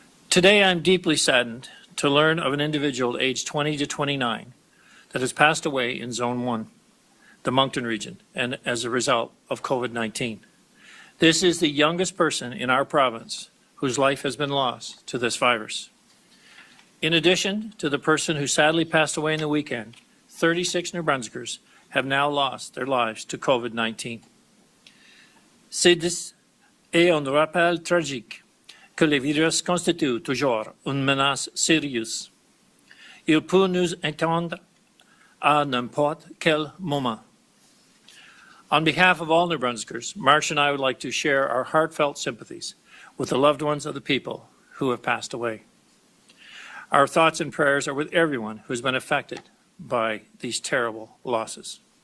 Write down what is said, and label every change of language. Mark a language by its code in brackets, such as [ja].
[en] Today I'm deeply saddened to learn of an individual aged 20 to 29 that has passed away in Zone 1, the Moncton region, and as a result of COVID-19. This is the youngest person in our province whose life has been lost to this virus. In addition to the person who sadly passed away in the weekend, 36 New Brunswickers have now lost their lives to COVID-19. [fr] C'est un rappel tragique que le virus constitue toujours une menace sérieuse. Il peut nous atteindre à n'importe quel moment. [en] On behalf of all New Brunswickers, Marsh and I would like to share our heartfelt sympathies with the loved ones of the people who have passed away. Our thoughts and prayers are with everyone who has been affected by these terrible losses.